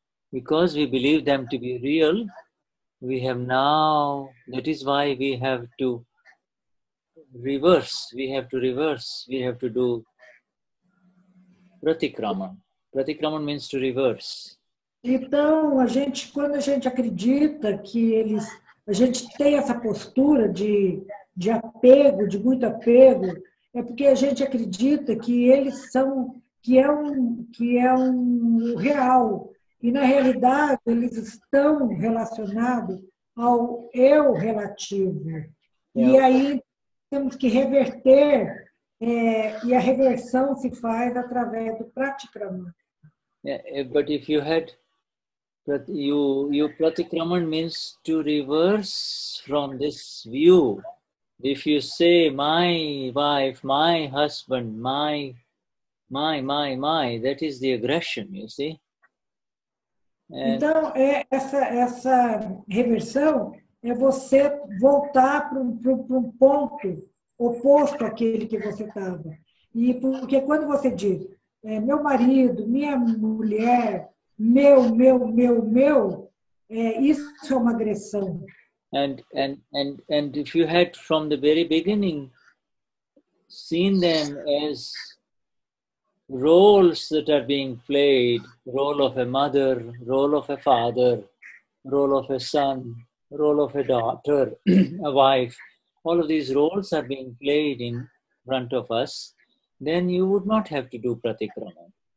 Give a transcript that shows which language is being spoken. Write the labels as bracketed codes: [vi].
[en] Because we believe them to be real, that is why we have to reverse. We have to do pratikraman. Pratikraman means to reverse. [pt] Então, quando a gente acredita que a gente tem essa postura de apego, de muito apego, é porque a gente acredita que eles são, que é um real. E, na realidade, eles estão relacionados ao eu relativo. E aí temos que reverter, e a reversão se faz através do pratikraman. [en] But if you had pratikraman means to reverse from this view. If you say my wife, my husband, my, that is the aggression, you see. [pt] Então, essa reversão é você voltar para um ponto oposto àquele que você estava. E porque quando você diz meu marido, minha mulher, meu, isso é uma agressão. [en] And if you had from the very beginning seen them as roles that are being played, role of a mother, role of a father, role of a son, role of a daughter, a wife, all of these roles are being played in front of us, then you would not have to do pratikraman.